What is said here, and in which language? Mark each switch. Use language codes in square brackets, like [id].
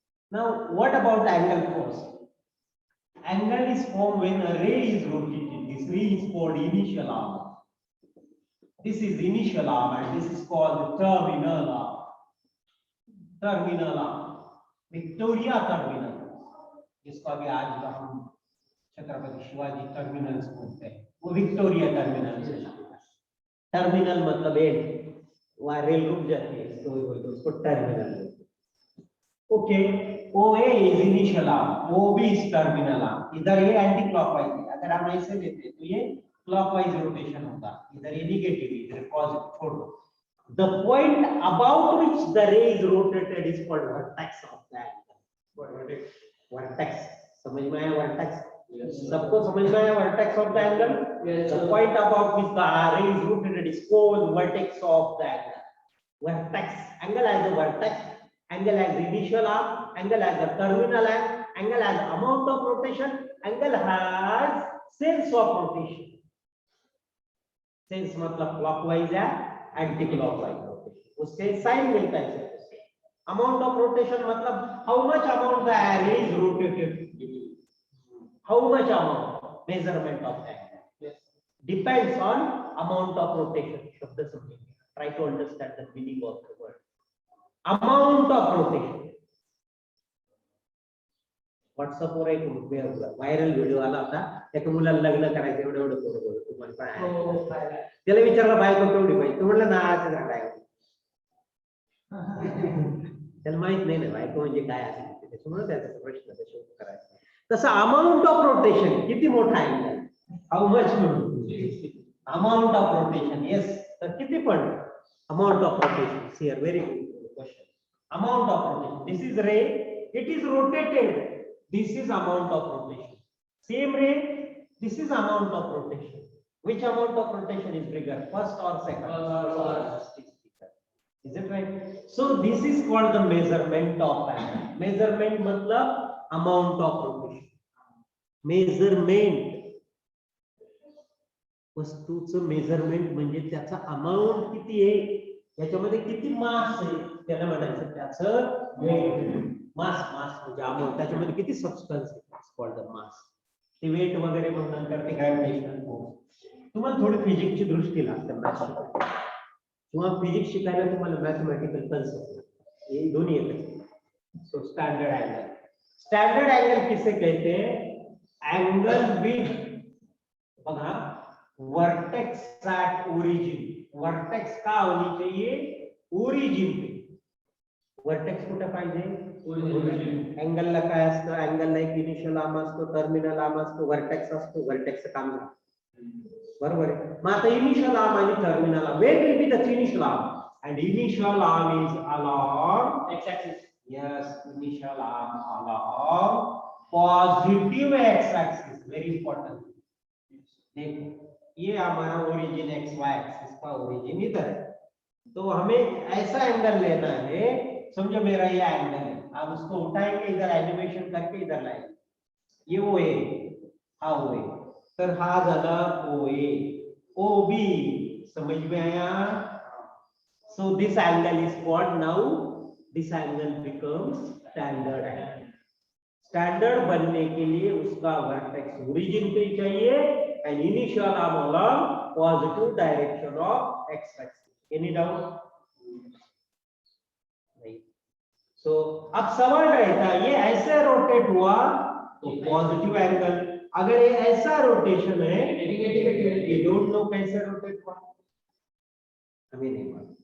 [en] Now, what about angle force? Angle is formed when a ray is rotated. This ray is called initial arm. This is initial arm and this is called the terminal arm. Terminal arm. Victoria terminal. [hi] जिसको अभी आज का हम Chhatrapati Shivaji terminals बोलते हैं, वो Victoria terminal से terminal मतलब एंड, वहाँ रेल रुक जाती है तो उसको टर्मिनल बोलते हैं. [en] Okay, OA is initial arm, OB is terminal arm. [hi] इधर ये एंटी क्लॉकवाइज है, अगर हम ऐसे लेते हैं तो ये क्लॉकवाइज रोटेशन होगा, इधर ये नेगेटिव इधर पॉजिटिव. छोड़ दो. [en] The point about which the ray is rotated is called vertex of the angle. Vertex. [hi] समझ में आया vertex? [en] Yes. [hi] सबको समझ में आया vertex of the angle? [en] Yes. The point about which the ray is rotated is called vertex of the angle. Vertex. Angle has a vertex. Angle has initial arm. Angle has a terminal arm. Angle has amount of rotation. Angle has sense of rotation. [hi] Sense मतलब clockwise है, anti clockwise rotation, उससे sign मिलता है. [en] Amount of rotation मतलब how much amount the ray is rotated, how much amount measurement of that depends on amount of rotation. [hi] शब्द समझिए, [en] Try to understand the meaning of the word amount of rotation. [mr] WhatsApp वर एक viral video आला होता, एका मुलाला लग्न करायचं एवढं एवढं पोरं तुम्हाला काय, त्याला विचारलं बायको केवढी पाहिजे, तो म्हणला नावाचं झाड आहे. त्याला माहित नाही ना बायको म्हणजे काय असते, त्याच्यामुळे त्याचा प्रश्न कसा करायचा. [en] तसं amount of rotation [mr] किती मोठा आहे, [en] How much amount of rotation. Yes, [mr] तर किती पण [en] Amount of rotation. Here very good question. Amount of rotation, this is ray, it is rotated, this is amount of rotation. Same ray, this is amount of rotation. Which amount of rotation is bigger, first or second? First is bigger. Is it right? So this is called the measurement of angle. Measurement मतलब amount of rotation. [mr] Measurement, वस्तूचं measurement म्हणजे त्याचा amount किती आहे, याच्यामध्ये किती मास आहे, त्याला म्हणायचं त्याचं वेट. मास, मास म्हणजे अमाउंट, त्याच्यामध्ये किती सबस्टन्स आहे, कॉल्ड द मास. ते वेट वगैरे मग नंतर ते ग्रॅव्हिटेशनल फोर्स. तुम्हाला थोडी फिजिक्सची दृष्टी लागते मॅथ्स किंवा फिजिक्स शिकायला तुम्हाला मॅथमॅटिकल कन्सेप्ट हे दोन्ही येतात. [en] so standard angle, standard angle [hi] किसे कहते हैं, [en] Angle with बघा vertex at origin. [hi] वर्टेक्स का होनी चाहिए, ओरिजिन पे. [mr] वर्टेक्स कुठे पाहिजे, एंगल ला काय असतं, एंगल ला एक इनिशियल आर्म असतो, टर्मिनल आर्म असतो, वर्टेक्स असतो. वर्टेक्सचं काम झालं, बरोबर आहे. मग आता [en] Initial arm आणि terminal arm, what will be the initial arm and initial arm is along x-axis. Yes, initial arm along positive x-axis, very important. [hi] देखो ये हमारा ओरिजिन x-y एक्सिस का ओरिजिन इधर है, तो हमें ऐसा एंगल लेना है. समझो मेरा ये एंगल है, आप उसको उठाएंगे, इधर एनिमेशन करके इधर लाएंगे. [mr] ये ओ ए, हा ओ ए, तर हा झाला ओ ए. [hi] ओ बी समझ में आया. [en] So this angle is called, now this angle becomes standard angle. Standard [hi] बनने के लिए उसका [en] Vertex origin पे चाहिए and initial arm along positive direction of x axis. Any doubt? [hi] नहीं. सो अब सवाल रहता है, ये ऐसे रोटेट हुआ तो पॉजिटिव एंगल, अगर ये ऐसा रोटेशन है नेगेटिव, [en] you don't know [hi] कैसे रोटेट हुआ, हमें नहीं मालूम.